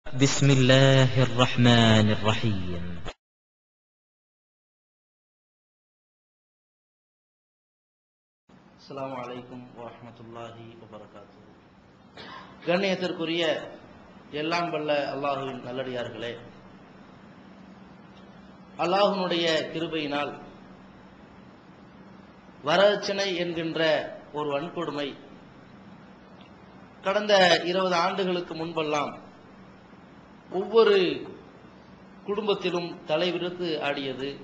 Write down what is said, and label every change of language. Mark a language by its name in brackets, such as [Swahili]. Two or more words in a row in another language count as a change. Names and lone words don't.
[Arabic] بسم الله الرحمن الرحيم. السلام عليكم ورحمة الله وبركاته. [Tamil] கண்ணியத்திற்குரிய எல்லாம் வல்ல அல்லாஹுவின் நல்லடியார்களே, அல்லாஹ்வுடைய கிருபையினால் வரதட்சணை என்கின்ற ஒரு வன்கொடுமை கடந்த 20 ஆண்டுகளுக்கு முன்பெல்லாம் ஒவ்வொரு குடும்பத்திலும் தலைவிரித்து ஆடியது.